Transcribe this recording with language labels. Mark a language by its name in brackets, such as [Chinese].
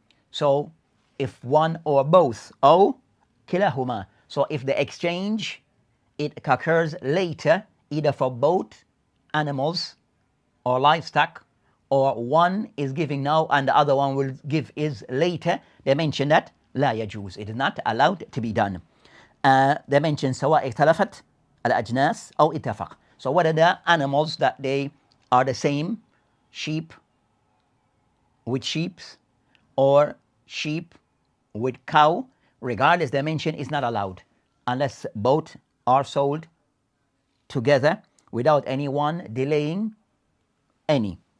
[English] So if one or both, أو كلاهما. So if the exchange, it occurs later, either for both animals or livestock, or one is giving now and the other one will give is later, they mention that لا يجوز. It is not allowed to be done. [Arabic] They mention سواء اختلفت الأجناس أو اتفق. [English] So whether the animals that they are the same, sheep with sheep, or sheep with cow, regardless dimension, is not allowed unless both are sold together without anyone delaying any.